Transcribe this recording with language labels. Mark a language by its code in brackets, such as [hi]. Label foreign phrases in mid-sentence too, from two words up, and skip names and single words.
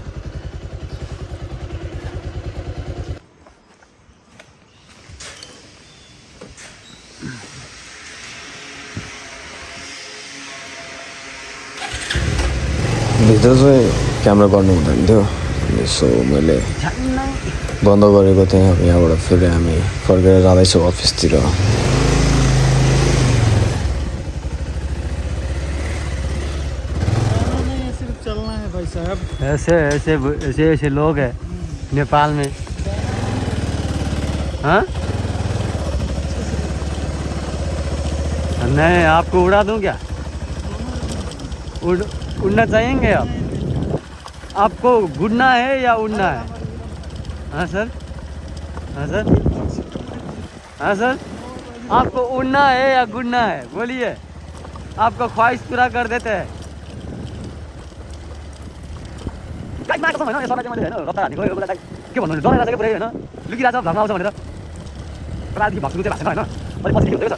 [ne] भित्र चाहिँ क्यामेरा गर्नु हुँदैन थियो, सो मैले बन्द गरेको थिएँ। अब यहाँबाट फेरि हामी फर्केर जाँदैछौँ अफिसतिर। [hi] ऐसे लोग हैं नेपाल में। हाँ नहीं, आपको उड़ा दूं क्या? उड़ना चाहेंगे आप? आपको गुड़ना है या उड़ना है? हाँ सर, हाँ सर, हाँ सर, आपको उड़ना है या गुड़ना है? बोलिए, आपका ख्वाहिश पूरा कर देते हैं। [ne] के भन्नु डराइरहेको छ पुरै होइन, लुकिरहेको छ भ्लगमा आउँछ भनेर। प्रायदेखि भक्सु चाहिँ भएको छैन होइन, अलिक पछि हुँदैछ।